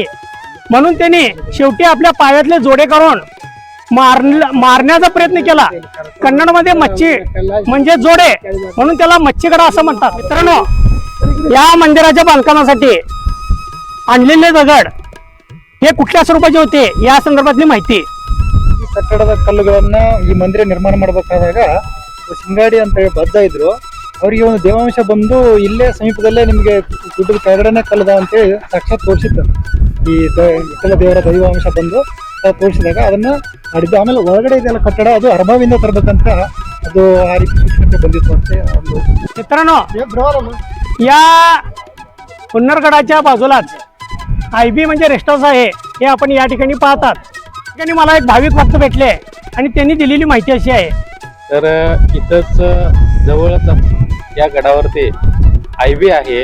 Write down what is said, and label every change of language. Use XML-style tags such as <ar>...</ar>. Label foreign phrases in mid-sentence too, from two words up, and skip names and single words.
<mr>म्हणून त्यांनी शेवटी आपल्या पायातले जोडे करून मारण्याचा प्रयत्न केला. कन्नडमध्ये मच्छी म्हणजे जोडे, म्हणून त्याला मच्छीगडा असं म्हणतात. मित्रांनो, या मंदिराच्या बांधकामासाठी आणलेले दगड हे कुठल्या स्वरूपाचे होते या संदर्भातली माहिती.</mr> <kn>ಈ ಕಟ್ಟಡದ ಕಲ್ಲುಗಳನ್ನ ಈ ಮಂದಿರ ನಿರ್ಮಾಣ ಮಾಡಬೇಕಾದಾಗ ಸಿಂಗಾಡಿ ಅಂತ ಹೇಳಿ ಬದ್ಧ ಇದ್ರು. ಅವರಿಗೆ ಒಂದು ದೇವಾಂಶ ಬಂದು ಇಲ್ಲೇ ಸಮೀಪದಲ್ಲೇ ನಿಮಗೆ ಗುಡ್ಡದ ಕೆಳಗಡೆನೆ ಕಲ್ಲದ ಅಂತೇಳಿ ಸಾಕ್ಷಾತ್ ತೋರಿಸಿದ್ದು. ಈ ವಿಠಲ ದೇವರ ದೈವಾಂಶ ಬಂದು ತೋರಿಸಿದಾಗ ಅದನ್ನ ಮಾಡಿದ್ದು. ಆಮೇಲೆ ಒಳಗಡೆ ಇದೆಲ್ಲ ಕಟ್ಟಡ ಅದು ಅರಭಾವಿಂದ ತರಬೇಕಂತ ಅದು ಆ ರೀತಿ ಸೂಕ್ಷ್ಮತೆ ಬಂದಿತ್ತು ಅಂತ ಒಂದು.</kn> <mr>मित्रांनो, या हुन्नरगडाच्या बाजूलाच IB म्हणजे</mr> <en>rest house</en> <mr>आहे, हे आपण या ठिकाणी पाहतात. या ठिकाणी मला एक भाविक भक्त भेटले आणि त्यांनी दिलेली माहिती अशी आहे. तर इथंच जवळच या गडावरती IB आहे.</mr>